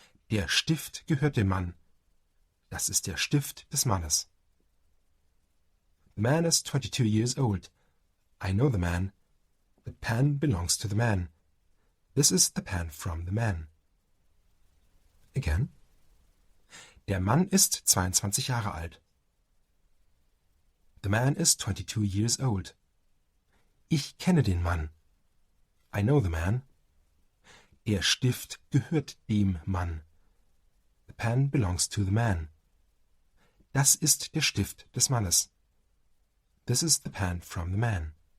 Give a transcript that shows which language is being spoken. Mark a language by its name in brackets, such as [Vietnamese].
[German] Der Stift gehört dem Mann. Das ist der Stift des Mannes. [English] The man is 22 years old. I know the man. The pen belongs to the man. This is the pen from the man. [German] Again. Der Mann ist 22 Jahre alt. [English] The man is 22 years old. [German] Ich kenne den Mann. [English] I know the man. [German] Der Stift gehört dem Mann. [English] The pen belongs to the man. [German] Das ist der Stift des Mannes. [English] This is the pen from the man.